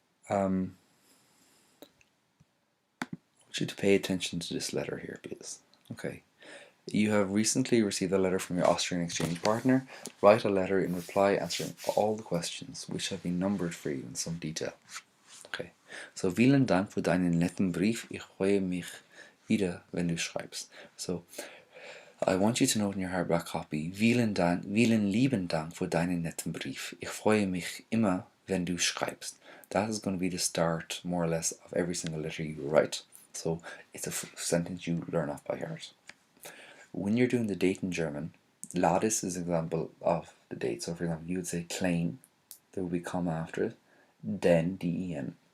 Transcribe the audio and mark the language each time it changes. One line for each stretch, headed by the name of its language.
English: I want you to pay attention to this letter here, please. Okay, you have recently received a letter from your Austrian exchange partner. Write a letter in reply answering all the questions, which have been numbered for you in some detail.
German: Okay, so vielen Dank für deinen netten Brief. Ich freue mich wieder, wenn du schreibst.
English: So, I want you to note in your hardback copy,
German: vielen lieben Dank für deinen netten Brief. Ich freue mich immer, wenn du schreibst.
English: That is going to be the start, more or less, of every single letter you write. So it's a sentence you learn off by heart. When you're doing the date in German, Ladis is an example of the date. So for example, you would say klein, there will be comma after it, den, D-E-N.